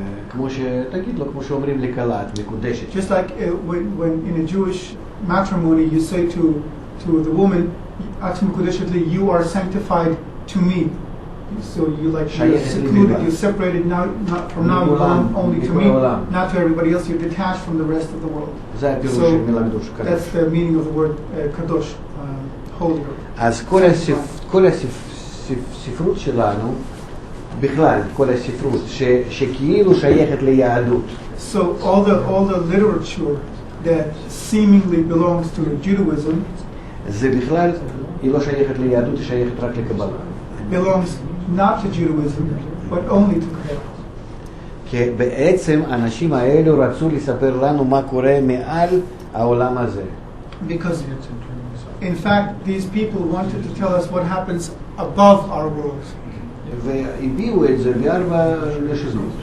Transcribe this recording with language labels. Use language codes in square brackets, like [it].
[he] כמו שתגיד לו, כמו שאומרים לכלה, את מקודשת. [en] Just like when in a Jewish matrimony you say to the woman, [he] "At mekudeshet li," [en] you are sanctified to me. So you like you're secluded, you're separated now, not from now, you belong only to me, not to everybody else. You're detached from the rest of the world. So that's the meaning of the word kadosh, holy. [he] אז כל הספרות שלנו, בכלל, כל הספרות, שכאילו שייכת ליהדות. [en] So all the literature that seemingly belongs to Judaism, [he] זה בכלל, היא לא שייכת ליהדות, היא שייכת רק לקבלה. [en] belongs not to Judaism, but only to Kabbalah. [he] כי בעצם האנשים האלו רצו לספר לנו מה קורה מעל העולם הזה. [en] Because in fact, these people wanted to tell us what happens above our world. [he] והביאו את זה בארבע לשונות.